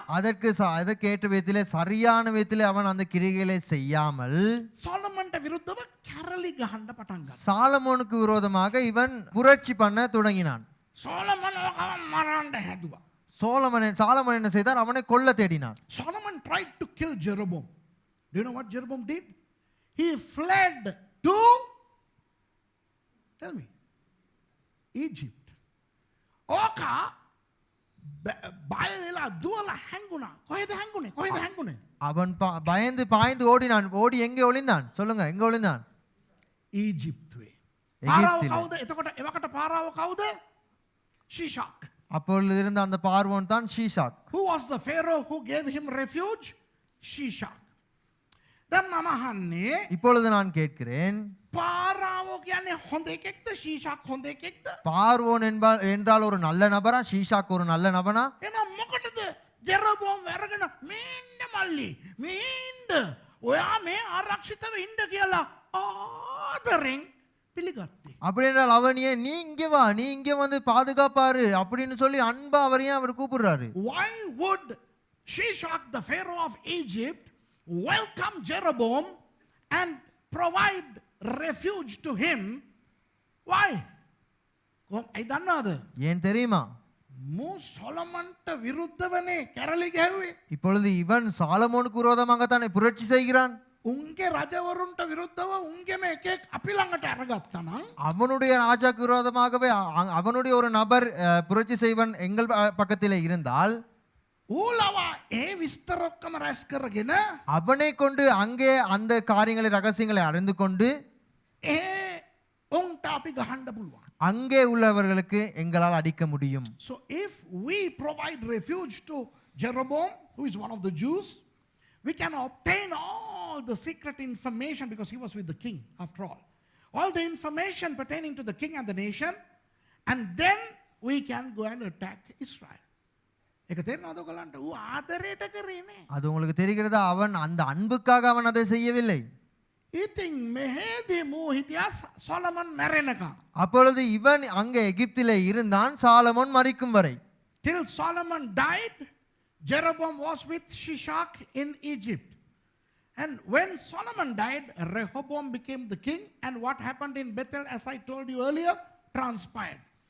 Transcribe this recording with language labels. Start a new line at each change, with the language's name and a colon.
Tamil: அதற்கேற்ற விதத்திலே சரியான விதத்திலே அவன் அந்த கிரிகளை செய்யாமல்
Sinhala: සොලමන්ට විරුද්ධව කැරලි ගහන්න පටන් ගත්තා.
Tamil: சாலமோனுக்கு விரோதமாக இவன் புரட்சி பண்ண தொடங்கினான்.
Sinhala: සොලමන් මරන්න හැදුවා.
Tamil: சாலமோன் என்ன செய்தார்? அவனை கொல்ல தேடினான்.
English: Solomon tried to kill Jeroboam. Do you know what Jeroboam did? He fled to, tell me, Egypt.
Sinhala: ඕකා බය වෙලා දුවලා හැංගුණා. කොහෙද හැංගුනේ?
Tamil: அவன் பயந்து பாய்ந்து ஓடினான். ஓடி எங்கே ஒளிந்தான்? சொல்லுங்க, எங்க ஒளிந்தான்?
Sinhala: ඊජිප්තුවේ.
Tamil: எகிப்திலே.
Sinhala: පාරාව කවුද? එතකොට එවකට පාරාව කවුද? ஷீஷாக்.
Tamil: அப்பொழுது இருந்த அந்த பார்வோன் தான் Shishak.
English: Who was the Pharaoh who gave him refuge?
Sinhala: Shishak. දැන් මම අහන්නේ
Tamil: இப்பொழுது நான் கேட்கிறேன்,
Sinhala: පාරාව කියන්නේ හොඳ එකෙක්ද? ஷீஷாக் හොඳ එකෙක්ද?
Tamil: பார்வோன் என்றால் ஒரு நல்ல நபரா? ஷீஷாக் ஒரு நல்ல நபனா?
Sinhala: එහෙනම් මොකටද ජෙරොබෝම් අරගෙන මෙන්න මල්ලි මේ ඉන්න ඔයා මේ ආරක්ෂිතව ඉන්න කියලා ආදරෙන් පිළිගත්තේ.
Tamil: அப்படி என்றால் அவனையே நீ இங்கே வா, நீ இங்கே வந்து பாதுகாப்பாரு அப்படின்னு சொல்லி அன்பா அவரையும் அவர் கூப்பிடுறாரு.
English: Why would Shishak, the Pharaoh of Egypt, welcome Jeroboam and provide refuge to him? Why? I don't know.
Tamil: ஏன் தெரியுமா?
Sinhala: මූ සොලමන්ට විරුද්ධවනේ කැරලි ගැහුවේ.
Tamil: இப்பொழுது இவன் சாலமோனுக்கு விரோதமாகத்தானே புரட்சி செய்கிறான்.
Sinhala: උන්ගේ රජවරුන්ට විරුද්ධව උන්ගේම එකෙක් අපි ළඟට අරගත්තා නම්
Tamil: அவனுடைய ராஜாக்கு விரோதமாகவே அவனுடைய ஒரு நபர் புரட்சி செய்வன் எங்கள் பக்கத்திலே இருந்தால்
Sinhala: ඌලවා ඒ විස්තර ඔක්කොම රැස් කරගෙන
Tamil: அவனை கொண்டு அங்கே அந்த காரியங்களை ரகசியங்களை அறிந்து கொண்டு
Sinhala: ඒ උන්ට අපි ගහන්න පුළුවන්.
Tamil: அங்கே உள்ளவர்களுக்கு எங்களால் அடிக்க முடியும்.
English: So if we provide refuge to Jeroboam, who is one of the Jews, we can obtain all the secret information because he was with the king after all. All the information pertaining to the king and the nation, and then we can go and attack Israel.
Sinhala: ඒක තේරෙනවද ඔයගලන්ට? ඌ ආදරයට කරේ නේ.
Tamil: அது உங்களுக்கு தெரிகிறதா? அவன் அந்த அன்புக்காக அவன் அதை செய்யவில்லை.
Sinhala: ඉතින් මෙහෙදී මූ හිටියා සොලමන් මැරෙනකම්.
Tamil: அப்பொழுது இவன் அங்கே எகிப்திலே இருந்தான் சாலமோன் மரிக்கும் வரை.
English: Till Solomon died, Jeroboam was with Shishak in Egypt. And when Solomon died, Rehoboam became the king. And what happened in Bethel, as I told you earlier, transpired.